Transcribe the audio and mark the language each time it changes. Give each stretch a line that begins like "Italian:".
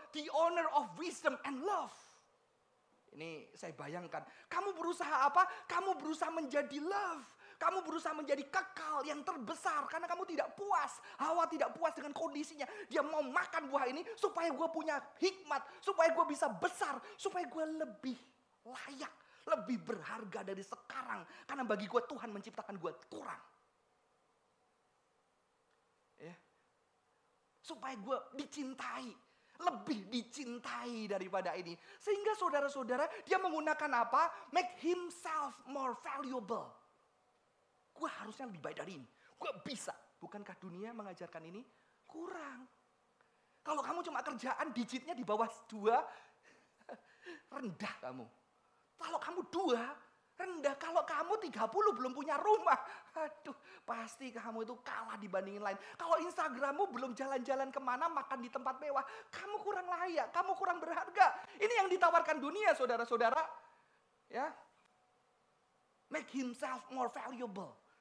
English: The owner of wisdom and love.
Indonesian: Ini saya bayangkan. Kamu berusaha apa? Kamu berusaha menjadi love. Kamu berusaha menjadi kekal yang terbesar. Karena kamu tidak puas. Hawa tidak puas dengan kondisinya. Dia mau makan buah ini supaya gue punya hikmat. Supaya gue bisa besar. Supaya gue lebih layak. Lebih berharga dari sekarang. Karena bagi gue Tuhan menciptakan gue kurang. Ya. Supaya gue dicintai. Lebih dicintai daripada ini. Sehingga saudara-saudara dia menggunakan apa?
English: Make himself more valuable.
Indonesian: Gue harusnya lebih baik dari ini. Gue bisa. Bukankah dunia mengajarkan ini? Kurang. Kalau kamu cuma kerjaan digitnya di bawah 2. Rendah kamu. Kalau kamu 2, rendah. Kalau kamu 30 belum punya rumah. Aduh, pasti kamu itu kalah dibandingin lain. Kalau Instagrammu belum jalan-jalan kemana, makan di tempat mewah. Kamu kurang layak, kamu kurang berharga. Ini yang ditawarkan dunia saudara-saudara.
English: Ya, make himself more valuable.